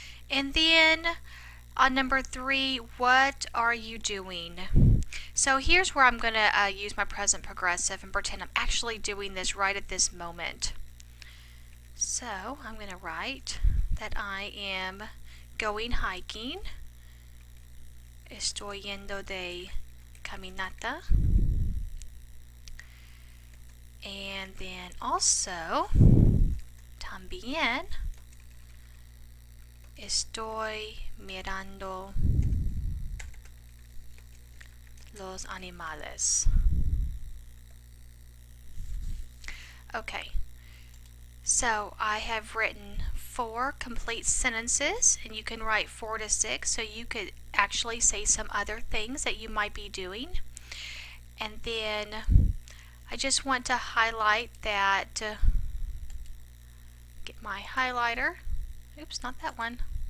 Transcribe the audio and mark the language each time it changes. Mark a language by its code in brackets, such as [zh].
[en] And then on number 3, what are you doing? So here's where I'm going to use my present progressive and pretend I'm actually doing this right at this moment. So I'm going to write that I am going hiking. [es] Estoy yendo de caminata. [en] And then also, [es] también, estoy mirando los animales. [en] Okay, so I have written 4 complete sentences, and you can write 4 to 6, so you could actually say some other things that you might be doing. And then I just want to highlight that, get my highlighter. Oops, not that one.